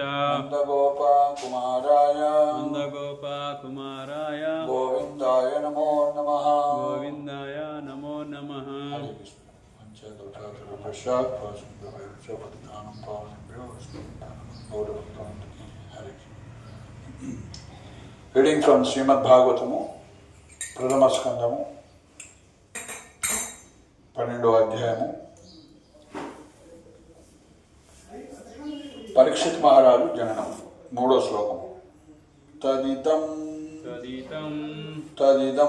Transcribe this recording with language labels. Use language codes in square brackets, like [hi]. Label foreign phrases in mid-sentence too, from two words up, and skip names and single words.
[sa] नन्दगोपकुमाराय नन्दगोपकुमाराय गोविन्दाय नमो नमः। गोविन्दाय नमो नमः। हरे कृष्ण। पश्चात् पतितानं पावनेभ्यो वैष्णवेभ्यो हरे कृष्ण। [en] reading from [te] श्रीमद् भागवतము ప్రథమ స్కందము 12వ అధ్యాయము. పరీక్షిత్ మహారాజు జననం. 3వ శ్లోకము. తదిదం [sa] తదిదం తదిదం